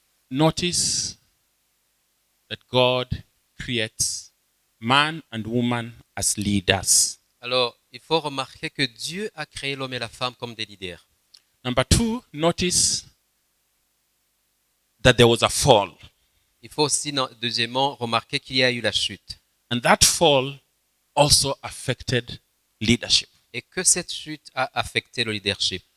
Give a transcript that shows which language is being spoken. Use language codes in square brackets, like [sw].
[en] notice that God creates man and woman as leaders. [fr] Alors, il faut remarquer que Dieu a créé l'homme et la femme comme des leaders. [en] Number 2, notice that there was a fall. [fr] Il faut aussi, deuxièmement, remarquer qu'il y a eu la chute. [en] And that fall also affected leadership. [fr] Et que cette chute a affecté le leadership.